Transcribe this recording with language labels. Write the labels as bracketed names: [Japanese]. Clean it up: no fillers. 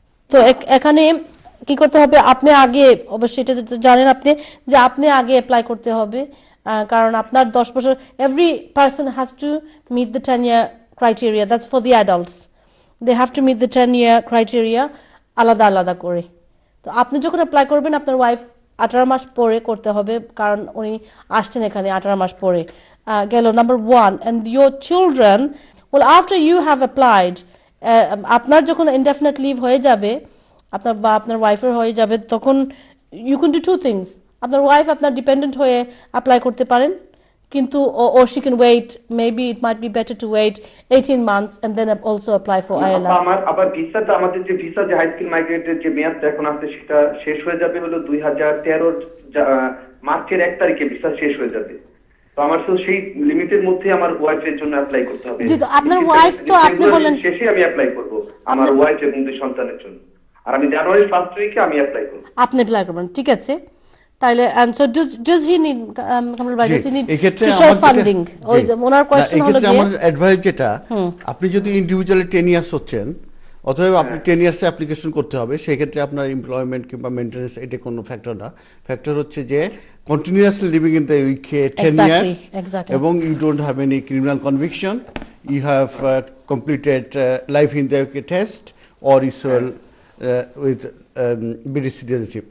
[Bangla] তো এখানে কি করতে হবে, আপনি আগে, অবশ্যই এটা জানেন আপনি, যে আপনি আগে অ্যাপ্লাই করতে হবে, কারণ আপনার 10 বছর, [English] every person has to meet the 10 year criteria, [Bangla] that's for the adults, they have to meet the 10 year criteria আলাদা আলাদা করে। তো আপনি যখন অ্যাপ্লাই করবেন আপনার ওয়াইফ 18 মাস পরে করতে হবে, কারণ উনি আসছেন এখানে 18 মাস পরে। গেল number 1, [English] and your children, well after you have applied, [Bangla] আপনার যখন indefinite leave হয়ে যাবে, আপনার বা আপনার ওয়াইফের হয়ে যাবে, তখন [English] you can do 2 things. [Bangla] আপনার ওয়াইফ আপনার ডিপেন্ডেন্ট হয়ে অ্যাপ্লাই করতে পারেন, কিন্তু [English] or she can wait, maybe it might be better to wait 18 months and then also apply for ILR. [Bangla] আমার আবার ভিসাটা, আমাদের যে ভিসা, যে হাই স্কিল মাইগ্রেটের যে মেয়াদটা এখন আছে, সেটা শেষ হয়ে যাবে হলো 2013 মার্চের 1 তারিখে ভিসা শেষ হয়ে যাবে। তো আমার তো সেই লিমিটের মধ্যে আমার ওয়াইফের জন্য অ্যাপ্লাই করতে হবে। জি, তো আপনার ওয়াইফ, তো আপনি বলেন শেষে আমি অ্যাপ্লাই করব আমার ওয়াইফ এবং 2 সন্তানের জন্য, আর আমি জানুয়ারি ফার্স্ট উইকে আমি অ্যাপ্লাই করব। আপনি অ্যাপ্লাই করবেন, ঠিক আছে। [English] তাইলে and so does he need, Kamrul ভাই, does he need to show funding? [Bangla] ওই ওনার কোশ্চেন হলো যে আমার অ্যাডভাইস যেটা, আপনি যদি ইন্ডিভিজুয়ালি 10 ইয়ার্স হচ্ছেন, অথবা আপনি 10 ইয়ার্সে অ্যাপ্লিকেশন করতে হবে, সেই ক্ষেত্রে আপনার এমপ্লয়মেন্ট কিংবা মেইনটেনেন্স এটা কোনো ফ্যাক্টর না। ফ্যাক্টর হচ্ছে যে [English] Continuously living in the UK 10 years, এবং you don't have any criminal conviction, you have completed life in the UK test, or usual with British citizenship.